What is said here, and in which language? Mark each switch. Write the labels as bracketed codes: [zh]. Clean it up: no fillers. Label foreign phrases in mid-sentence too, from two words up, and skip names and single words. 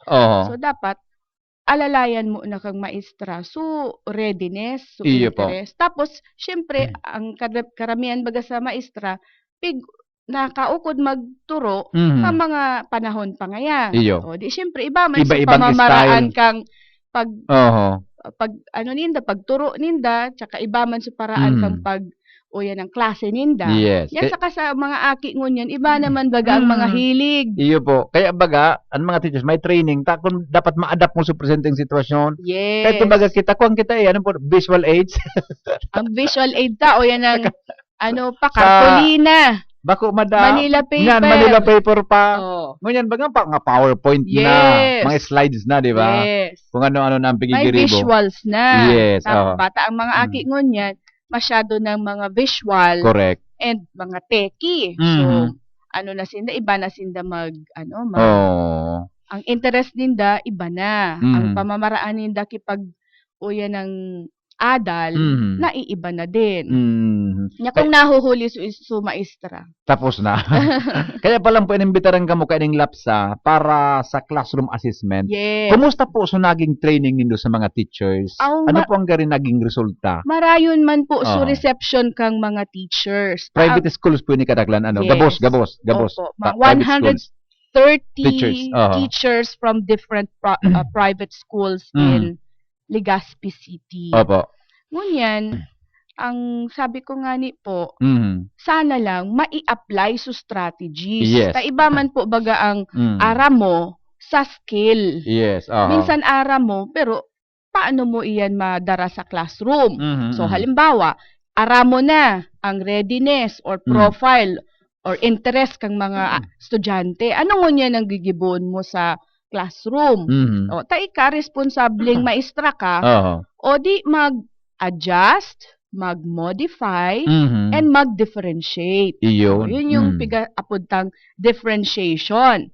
[bik] So, dapat, alalayan mo na kang maestra. So, readiness, so, interest. Tapos, syempre, ang karamihan baga sa maestra, nakaukod magturo sa mga panahon pa ngayon. O, di syempre iba man sa pamamaraan style. Kang pagturo ninda, tsaka iba man sa paraan kang yan ang klase ninda. Yes. Yan saka sa mga aki ngunyan, iba naman baga ang mga hilig. Iyo po. Kaya baga, ang mga teachers may training, kung dapat ma-adapt mo sa presenting sitwasyon. Yes. Kaya baga kita, kung kita ano po, [en] visual aids. [bik] Ang visual aid ta, o yan ang Cartolina. Bako, madam. Manila paper. Yan, Manila paper pa. Ngunyan, baga pa, nga PowerPoint na. Mga slides na, [tl] di ba? [bik] Yes. Kung ano-ano na ang pigigiribo. May visuals na. Yes. Bata ang mga aki ngunyan, masyado ng mga visual. Correct. And mga techie. So, sinda, iba na sinda ang interest ninda, iba na. Ang pamamaraan ninda yan ng adal, naiiba na din. Nya kung nahuhuli su maestra. Tapos na. Kaya palang po inimbitaran ka mo kaning lapsa para sa classroom assessment. Yes. Kumusta po so naging training nindo sa mga teachers? Ano po ang gari naging resulta? Marayon man po so reception kang mga teachers. [en] Private schools [bik] po ni kadaglan Gabos. [en] Opo, 130 teachers from different private schools in Legazpi City. [bik] Opo. Ngunyan, ang sabi ko nga ni po, sana lang mai-apply sa strategies. Yes. Iba man po baga ang ara mo sa skill. Yes. Minsan ara mo, pero paano mo iyan madara sa classroom? So, halimbawa, ara mo na ang [en] readiness or profile or interest [bik] kang mga estudyante. Ano ngunyan ang gigibon mo sa classroom? O, ka, responsableng maestra ka, o di mag-adjust, mag-modify, and mag-differentiate. [tl] Yun yung [bik] piga-apuntang differentiation.